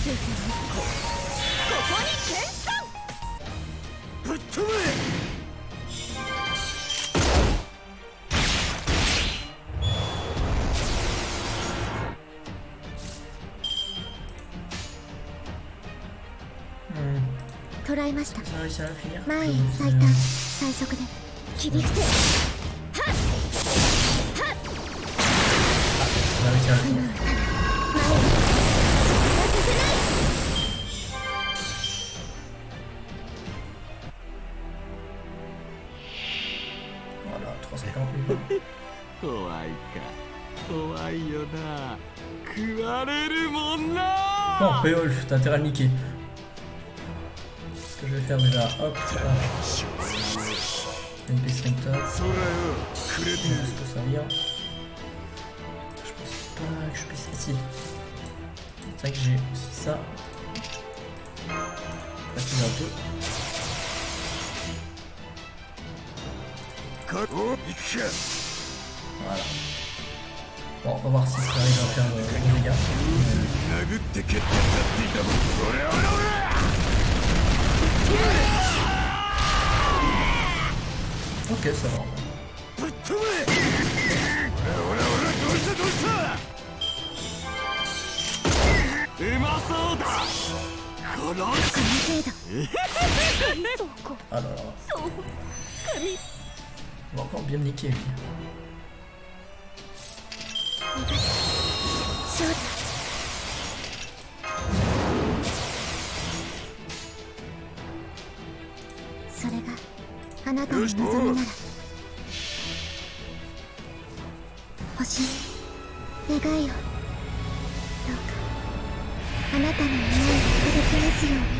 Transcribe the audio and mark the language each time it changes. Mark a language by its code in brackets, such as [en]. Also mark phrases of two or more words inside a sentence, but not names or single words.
[ja] 水天日光、ここに転換。ぶっ飛べ。捉えました。 [fr] Ça a réussi à la finir. [ja] 前へ最短最速で切り伏せ。 [fr] Ça a réussi à la finir. voilà, 340 000. [ja] 怖いか怖いよな食われるもんな。 [fr] Bon, Beowulf, t'as intérêt à le niquer. Ce que je vais faire déjà, hop, c'est pas. Une piste top. Est-ce que ça vient? Je pense pas que je puisse. Si. C'est vrai que j'ai aussi ça. Facile un peu. Voilà. Bon, on va voir si ça arrive à faire le dégât. Ok, ça va. [ja] うまそうだこのこの程度。 [fr] Ah là là. On va encore bien me niquer lui. [ja] 勝利。それがあなたの望みなら、星に願いを。どうかあなたの願いが届きますように。